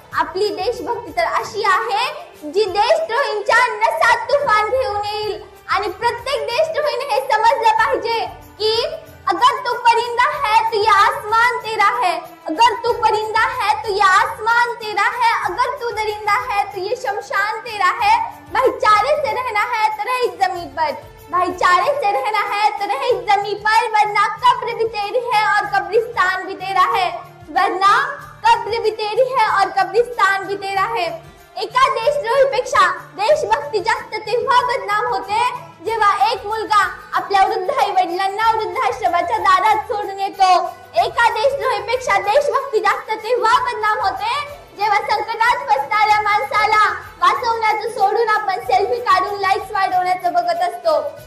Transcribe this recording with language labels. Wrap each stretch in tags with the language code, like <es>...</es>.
<mr>आपली देशभक्ती तर अशी आहे जी देशद्रोहींच्या नसात तुफान घेऊन येईल आणि प्रत्येक देशद्रोहीने हे समजलं पाहिजे की</mr> <hi>अगर तू परिंदा है तो ये आसमान तेरा है, अगर तू परिंदा है तो ये आसमान तेरा है, अगर तू दरिंदा है तो ये शमशान तेरा है। भाईचारे से रहना है तो रह इस जमीन पर, भाईचारे से रहना है तो रह इस जमीन पर, वरना कब्र भी तेरी है और कब्रिस्तान भी तेरा है, वरना कब्र भी तेरी है और कब्रिस्तान भी तेरा है।</hi> <mr>एका देशद्रोहीपेक्षा देशभक्ती जास्त तेव्हा बदनाम होते जेव्हा एक मुलगा आपल्या वृद्ध आई वडिलांना वृद्धाश्रमाच्या दारात सोडून येतो। एका देशद्रोहीपेक्षा देशभक्ती जास्त तेव्हा बदनाम होते जेव्हा संकटात फसणाऱ्या माणसाला वाचवण्याचं सोडून आपण सेल्फी काढून लाईक्स वाढवण्याचं बघत असतो।</mr>